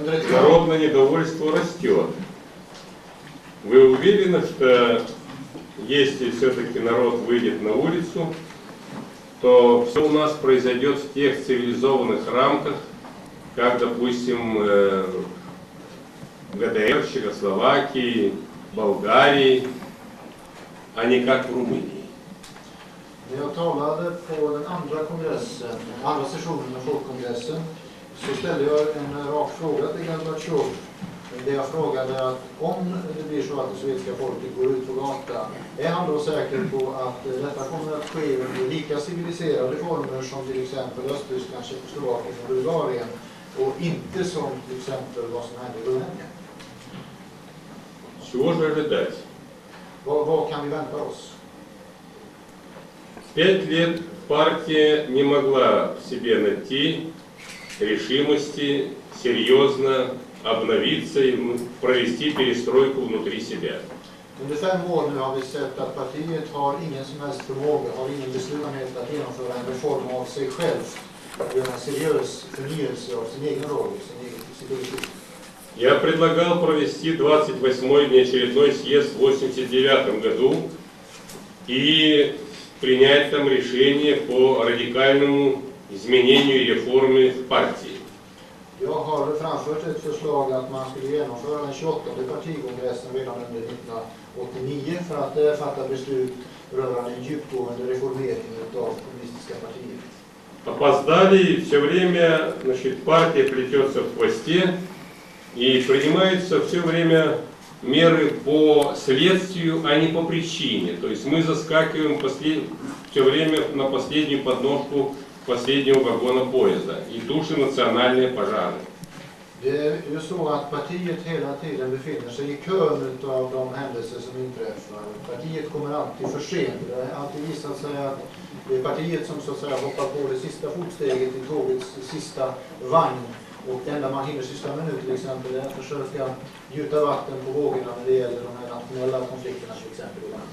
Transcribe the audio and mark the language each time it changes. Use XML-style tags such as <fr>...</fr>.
<ru>Народное недовольство растет. Вы уверены, что если все-таки народ выйдет на улицу, то все у нас произойдет в тех цивилизованных рамках, как, допустим, в ГДР, Чехословакии, Болгарии, а не как в Румынии?</ru> <sv>När jag talade på den andra kongressen, andra sessionen av folkkongressen, så ställde jag en rak fråga till Gorbatjov. Där jag frågade att om det blir så att det sovjetiska folket går ut på gatan, är han då säker på att detta kommer att ske under lika civiliserade former som till exempel Östtyskland, Tjeckoslovakien och Bulgarien, och inte som till exempel vad som hände i Rumänien?</sv> <ru>Чего же ожидать?</ru> <sv>Vad kan vi vänta oss?</sv> <ru>5 лет партия не могла в себе найти решимости серьезно обновиться и провести перестройку внутри себя.</ru> <sv>Under 5 år nu har vi sett att partiet har ingen som helst förmåga, har ingen beslutsamhet att genomföra en reform av sig själv och göra en seriös förnyelse av sin egen roll, sin politik.</sv> <ru>Я предлагал провести 28-й внеочередной съезд в 1989 году и принять там решение по радикальному изменению и реформе в партии.</ru> <sv>Jag har framfört ett förslag att man skulle genomföra den 28:e partikongressen redan under 1989 för att fatta beslut rörande en djupgående reformering av kommunistiska partier.</sv> <ru>Опоздали, и все время, значит, партия плетется в хвосте, и принимаются все время меры по следствию, а не по причине. То есть мы заскакиваем все время на последнюю подножку последнего вагона поезда и тушим национальные пожары.</ru> <sv>Det är ju så att partiet hela tiden befinner sig i kön av de händelser som inträffar. Partiet kommer alltid för sent. Det har alltid visat sig att det är partiet som så att säga hoppar på det sista fotsteget i tågets sista vagn. Och det enda man hinner syssla med nu till exempel är att försöka gjuta vatten på vågorna när det gäller de här nationella konflikterna till exempel.</sv>